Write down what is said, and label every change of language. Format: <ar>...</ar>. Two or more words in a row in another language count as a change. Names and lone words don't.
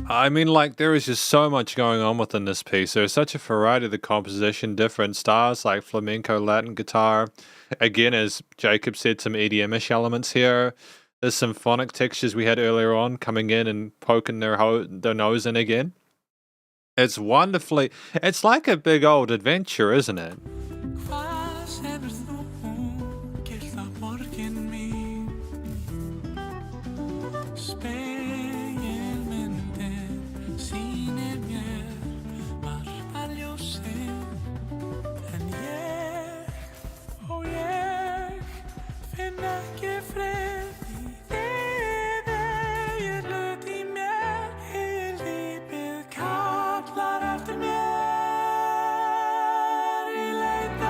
<en>I mean, like, there is just so much going on within this piece. There's such a variety of the composition, different styles like flamenco, Latin guitar. Again, as Jacob said, some EDM-ish elements here. The symphonic textures we had earlier on coming in and poking their nose in again. It's wonderfully... It's like a big old adventure, isn't it?</en> <is>Hvað hefur þú gert á borgin mín? Spegilmyndin sýnir mér margt ljósið, en ég finn ekki frið í þið, eigið hlut í mér, eigið lífið kallar eftir mér í leið.</is>